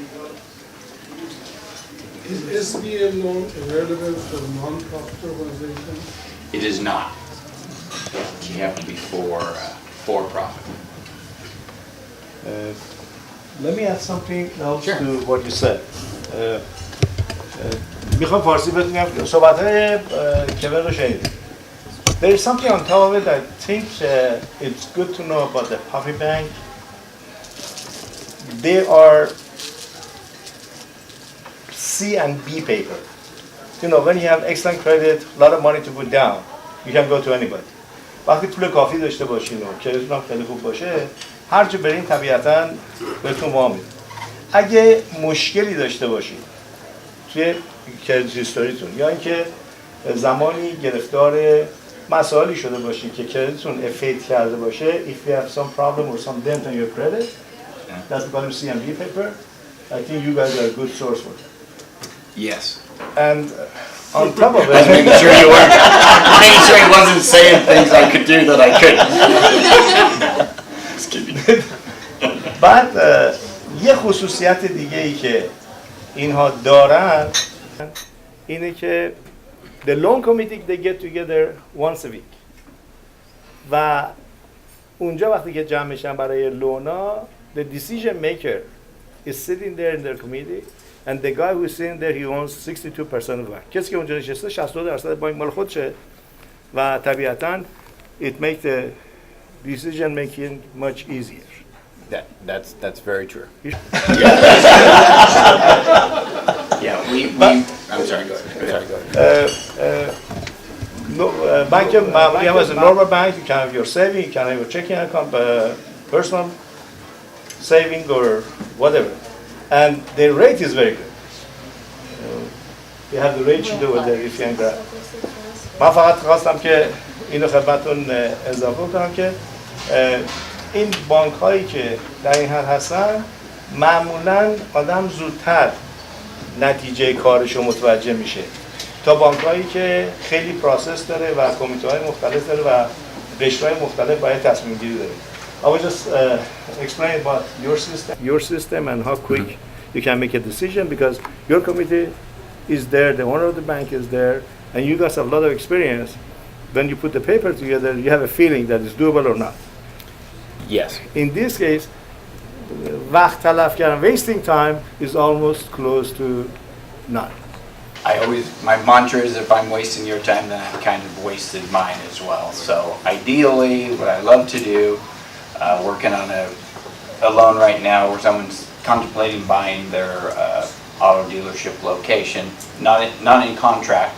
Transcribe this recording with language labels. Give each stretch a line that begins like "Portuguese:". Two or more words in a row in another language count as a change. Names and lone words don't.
English: Is SBA loan available for non-profit organizations? It is not. You have to be for profit. Let me add something else Sure. to what you said.
Persian: میخوام فارسی بگم صحبت‌های کبر رو شنیدید.
English: There is something on top of it I think it's good to know about the Puffy Bank. They are C and B paper. When you have excellent credit, a lot of money to put down, you can go to anybody.
Persian: وقتی پول کافی داشته باشین و کردیتتون هم خیلی خوب باشه، هر جا برین طبیعتاً بهتون وام میده. اگه مشکلی داشته باشین توی کردیت هیستوریتون یا اینکه زمانی گرفتار مسائلی شده باشین که کردیتتون افیت کرده باشه,
English: if you have some problem or some dent on your credit, that's called CMB paper. I think you guys are a good source for it. Yes. And on top of I was it, making sure you weren't, making sure he wasn't saying things I could do that I couldn't. Just kidding.
Persian: بعد یه خصوصیت دیگه ای که اینها دارن اینه که
English: the loan committee they get together once a week
Persian: و اونجا وقتی که جمع میشن برای لونا
English: the decision maker is sitting there in their committee and the guy who is sitting there he owns 62% of the bank.
Persian: کسی که اونجا نشسته 62% بانک مال خودشه و طبیعتاً
English: it makes the decision making much easier. That's very true. Yeah. Yeah, we I'm sorry, go ahead. Uh,
Persian: بانک معمولی هم از
English: normal bank, you can have your saving, you can have your checking account, personal saving or whatever. And the rate is very good. You have the rate sheet over there if you can grab.
Persian: من فقط خواستم که اینو خدمتتون اضافه کنم که این بانک هایی که در این حد هستن معمولا آدم زودتر نتیجه کارشو متوجه میشه تا بانک هایی که خیلی پروسس داره و کمیته های مختلف داره و قشرهای مختلف باید تصمیم گیری داره.
English: I will just explain about your system and how quick you can make a decision because your committee is there, the owner of the bank is there, and you guys have a lot of experience. When you put the paper together, you have a feeling that it's doable or not. Yes. In this case,
Persian: وقت تلف کردن,
English: wasting time is almost close to none. My mantra is if I'm wasting your time, then I've kind of wasted mine as well. So ideally, what I love to do, working on a loan right now where someone's contemplating buying their auto dealership location, not in contract.